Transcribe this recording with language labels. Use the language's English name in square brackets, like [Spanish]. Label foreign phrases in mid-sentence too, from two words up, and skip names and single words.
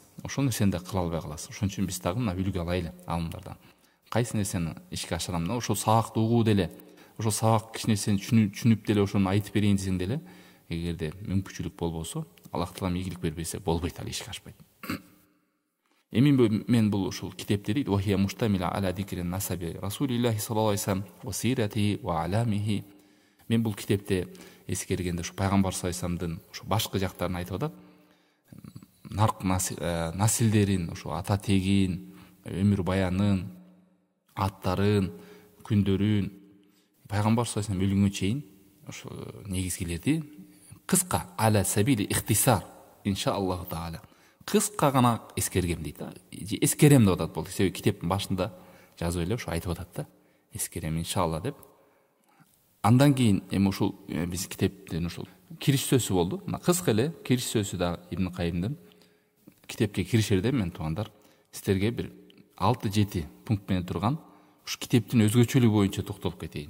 [Kyrgyz] Ошол нерсени да кыла албай каласыз. Ошон үчүн биз дагы мына үлгү алайлы алымдардан. Кайсы нерсени ишке ашырам, ошол сабакты угуу деле, ошол сабак кичи нерсени түшүнүп деле ошону айтып берейин десең деле, эгерде мүмкүнчүлүк болбосо, Аллах таалам ийгилик бербесе болбойт, ал ишке ашпайт. Эми мен бул ушул китепти дейт, [Arabic] وهي مشتملة على ذكر نسب رسول الله صلى الله عليه وسلم وسيرته وأعلامه. [Kyrgyz] Мен бул китепте эскергенде ушу пайгамбар [Arabic] صلى الله عليه وسلم [Kyrgyz] ушу башкы жактарын айтып атат. Нарк насилдерин, ушу ата тегин, өмүр баянын, аттарын, күндөрүн, пайгамбар [Arabic] صلى الله عليه وسلم [Kyrgyz] өлгөнгө чейин ушу негизгилерди кыска [Arabic] على سبيل الاختصار إن شاء الله تعالى [Kyrgyz] кыска гана эскергем дейт. Эскерем деп атат бул. Себеби китептин башында жазып эле ушу айтып атат да. Эскерем иншалла деп. Андан кийин эми ушул биз китептин ушул кириш сөзү болду. Мына кыска эле кириш сөзү да Ибн Кайымдын. Китепке киришерде мен туугандар сиздерге бир 6-7 пункт менен турган ушу китептин өзгөчөлүгү боюнча токтолуп кетейин.